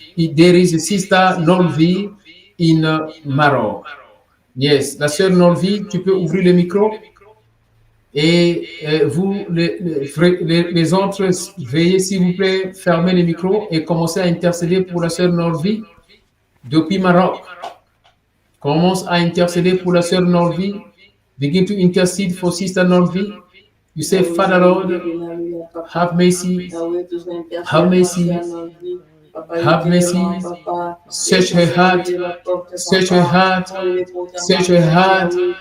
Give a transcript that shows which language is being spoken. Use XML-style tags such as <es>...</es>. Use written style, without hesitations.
<en>There is a Sister Norvi in Morocco.</en> <fr>Yes, la soeur Norvi, tu peux ouvrir le micro. Et vous, les autres, veuillez s'il vous plaît fermer les micros et commencer à intercéder pour la sœur Norvi depuis Maroc. Commence à intercéder pour la sœur Norvi.</fr> <en>Begin to intercede for Sister Norvi. You say, Father Lord, have mercy, have mercy, have mercy. Search her heart, search her heart, search her heart.</en>